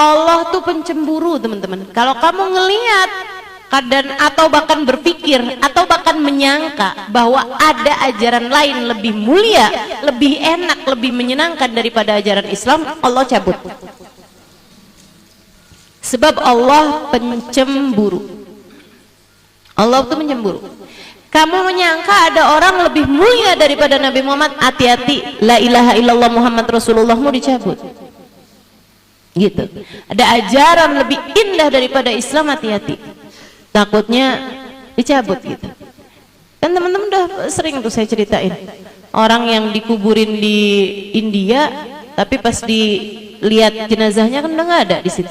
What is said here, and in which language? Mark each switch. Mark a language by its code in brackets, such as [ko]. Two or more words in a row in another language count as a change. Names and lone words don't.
[id] Allah tuh pencemburu teman-teman. Kalau kamu ngelihat dan atau bahkan berpikir atau bahkan menyangka bahwa ada ajaran lain lebih mulia, lebih enak, lebih menyenangkan daripada ajaran Islam, Allah cabut. Sebab Allah pencemburu. Allah tuh mencemburu. Kamu menyangka ada orang lebih mulia daripada Nabi Muhammad, hati-hati, [ar] لا إله إلا الله محمد [id] Rasulullahmu dicabut. Gitu. Ada ajaran lebih indah daripada Islam, hati-hati, takutnya dicabut gitu. Dan teman-teman udah sering tuh saya ceritain orang yang dikuburin di India, tapi pas dilihat jenazahnya kan udah nggak ada di situ.